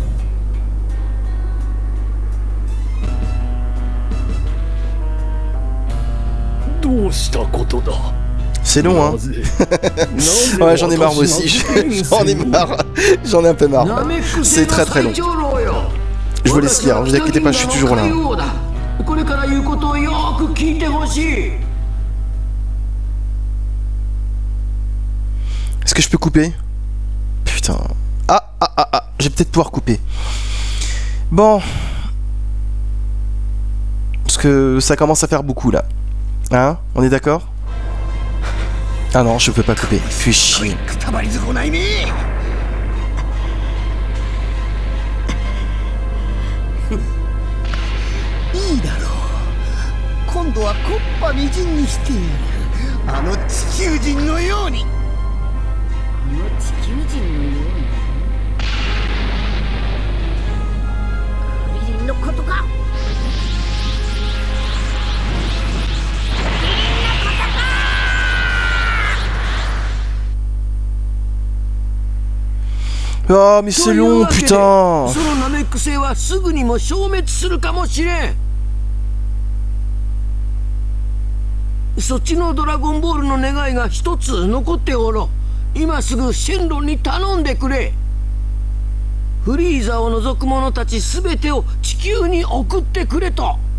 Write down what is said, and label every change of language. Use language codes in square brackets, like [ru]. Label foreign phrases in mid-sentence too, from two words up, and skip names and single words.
[ja] どうしたことだ。 [fr] C'est long, hein. Ouais, j'en ai marre moi aussi. J'en ai marre. J'en ai un peu marre. C'est très très long. Je vous laisse lire, ne vous inquiétez pas, je suis toujours là. Est-ce que je peux couper? Putain. Ah, je vais peut-être pouvoir couper. Bon. Parce que ça commence à faire beaucoup là. Hein? On est d'accord? Ah non, je peux pas couper. Fais chier. [ja] いいだろう。今度は木っ端みじんにしてやる。あの地球人のように。地球人のように。クリリンのことか。 [fr] Ah mais c'est long, putain. [ja] そのナメック星はすぐにも消滅するかもしれん。そっちのドラゴンボールの願いが一つ残っておろう。今すぐシェンロンに頼んでくれ。フリーザを除く者たち全てを地球に送ってくれと。